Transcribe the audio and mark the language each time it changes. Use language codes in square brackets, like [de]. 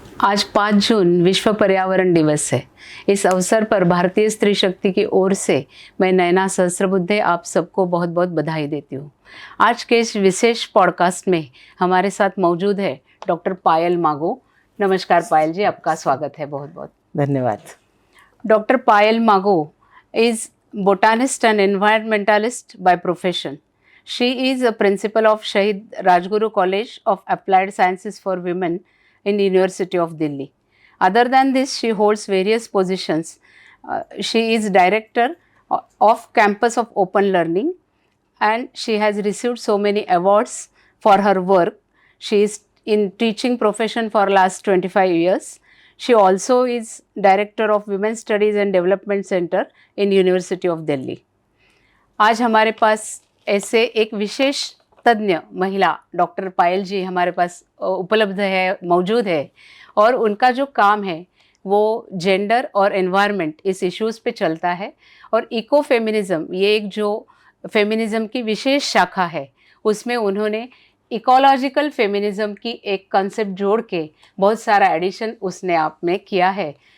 [hi] आज 5 जून विश्व पर्यावरण दिवस है। इस अवसर पर भारतीय स्त्री शक्ति की ओर से मैं नैना सहस्त्रबुद्धे आप सबको बहुत बहुत बधाई देती हूँ। आज के इस विशेष पॉडकास्ट में हमारे साथ मौजूद है डॉक्टर पायल मागो। नमस्कार पायल जी, आपका स्वागत है। बहुत बहुत धन्यवाद। [en] Doctor Payal Mago is botanist and environmentalist by profession. She is a principal of Shahid Rajguru College of Applied Sciences for Women in University of Delhi. Other than this, she holds various positions. She is director of Campus of Open Learning, and she has received so many awards for her work. She is in teaching profession for last 25 years. She also is director of Women's Studies and Development Center in University of Delhi. [hi] आज हमारे पास ऐसे एक विशेष तज्ञ महिला doctor पायल जी हमारे पास उपलब्ध है, मौजूद है, और उनका जो काम है वो जेंडर और एनवायरनमेंट इस इश्यूज़ पे चलता है। और इको फेमिनिज़म, ये एक जो फेमिनिज़म की विशेष शाखा है, उसमें उन्होंने इकोलॉजिकल फेमिनिज़म की एक कॉन्सेप्ट जोड़ के बहुत सारा एडिशन उसने आप में किया है।